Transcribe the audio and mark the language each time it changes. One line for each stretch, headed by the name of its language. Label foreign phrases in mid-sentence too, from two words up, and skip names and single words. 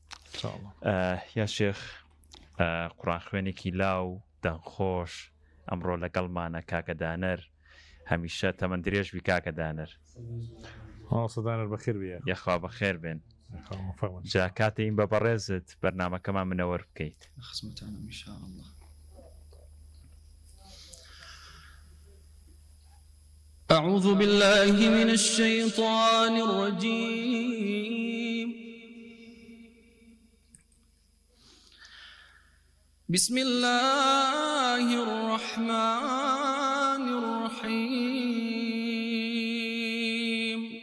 Central Kurdish: یا شێخ، قورئان خوێنێکی لاو دەنخۆش ئەمڕۆ لەگەڵمانە کاکە دانەر. هەمیشە تەمەن درێژ بی کاکە دانەر. دانەر بەخێر بێ. یەخوا بەخێر بێن. جا کاتەین بە بەڕێزت بەرنامەکەمان منەوەر بکەیت. خزمەتانم
Arabic: ئینشاء الله. أعوذ بالله من الشيطان الرجيم. بسم الله الرحمن الرحيم.